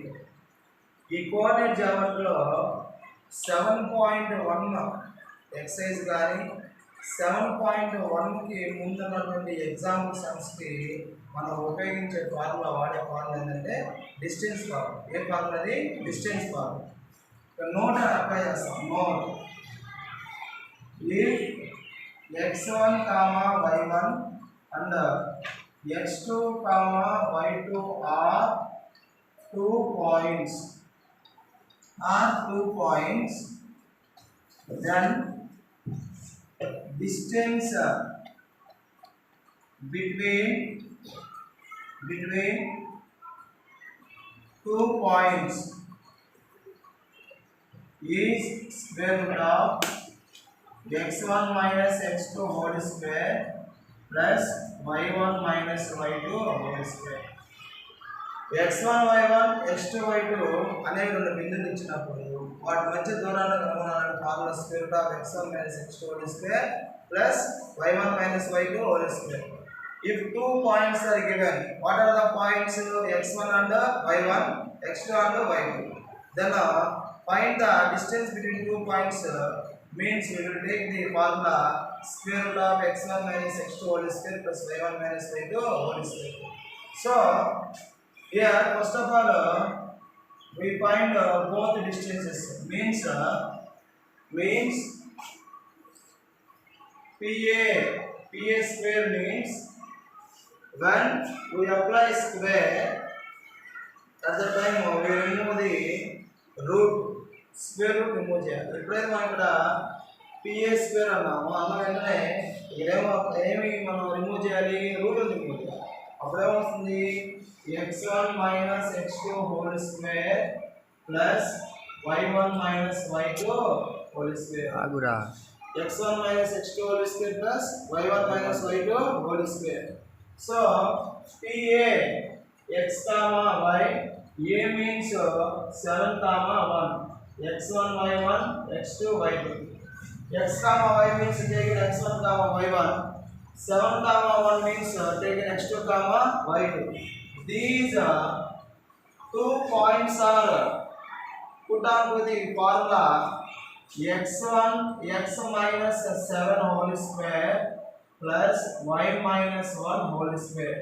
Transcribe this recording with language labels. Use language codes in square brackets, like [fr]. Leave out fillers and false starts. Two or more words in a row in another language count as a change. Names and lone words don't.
[te] ఈ [en] coordinate geometry [te] 7.1 ఎక్సైజ్ కానీ 7.1కి ముందున్నటువంటి [en] example sums [te] మనం ఉపయోగించే ఫార్ములా, వాడే ఫార్ములా ఏంటంటే [en] distance formula. [te] ఏ ఫార్ములా అది? [en] distance formula. note apply [te] చేస్తాం. [en] note if x1 comma y1 and x2 comma y2 are 2 points, then distance between 2 points is square root of x1 minus x2 whole square plus y1 minus y2 whole square. [te] x1 y1 x2 y2 అనే రెండు బిందువులు ఇచ్చినప్పుడు వాటి మధ్య దూరాన్ని కనుగొనాలని ఫార్ములా [en] square root of x1 minus x2 whole square plus y1 minus y2 whole square. If 2 points are given, what are the points? x1 and y1, x2 and y2. Then find the distance between 2 points means we will take the formula square root of x1 minus x2 whole square plus y1 minus y2 whole square. So here first of all we find both distances. Means PA square means when we apply square, at the time we remove the root, square root remove చేయాలి. [te] ఎప్పుడైతే మనం ఇక్కడ [en] PA square [te] అన్నామో అన్న వెంటనే ఏమి మనం రిమూవ్ చేయాలి, [en] root remove [te] చేయాలి. [en] అప్పుడేమవుతుంది, x1 minus x2 whole square plus y1 minus y2 whole square. x1 minus x2 whole square plus y1 minus y2 whole square. So PA x comma y, A means 7 comma 1, x1 y1 x2 y2. X comma y means taken x1 comma y1, 7 comma 1 means taken x2 comma y2. These 2 points are put on to the formula x1 x minus 7 whole square plus y minus 1 whole square.